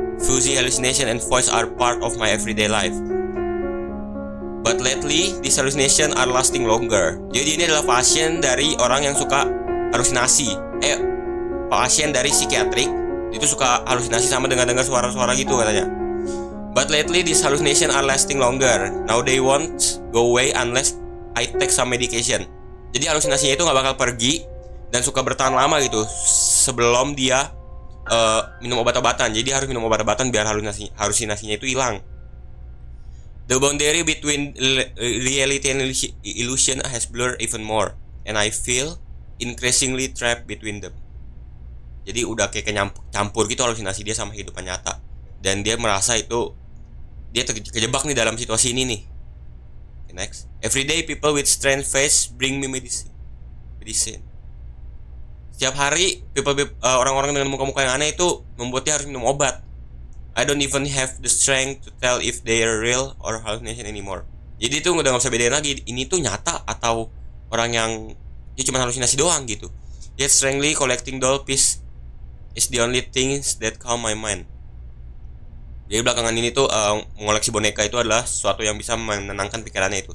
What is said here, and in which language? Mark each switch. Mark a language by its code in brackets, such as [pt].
[en] Fuzzy hallucination and voice are part of my everyday life. But lately, these hallucinations are lasting longer. [id] Jadi ini adalah pasien dari orang yang suka halusinasi. Pasien dari psikiatrik itu suka halusinasi sama dengar suara-suara gitu katanya. [en] But lately, these hallucinations are lasting longer. Now they won't go away unless I take some medication. [id] Jadi halusinasinya itu nggak bakal pergi dan suka bertahan lama gitu sebelum dia minum obat-obatan. Jadi harus minum obat-obatan biar halusinasinya itu hilang. [en] The boundary between reality and illusion has blurred even more, and I feel increasingly trapped between them. [id] Jadi udah kayak campur gitu halusinasi dia sama kehidupan nyata, dan dia merasa itu dia terjebak nih dalam situasi ini nih. [en] Okay, next, everyday people with strange face bring me medicine. [id] Setiap hari orang-orang dengan muka-muka yang aneh itu membuat dia harus minum obat. [en] I don't even have the strength to tell if they are real or hallucination anymore. [id] Jadi itu udah gak bisa bedain lagi ini tuh nyata atau orang yang dia cuma halusinasi doang gitu. [en] Yet strangely collecting doll piece is the only things that calm my mind. [id] Jadi belakangan ini tuh mengoleksi boneka itu adalah sesuatu yang bisa menenangkan pikirannya itu.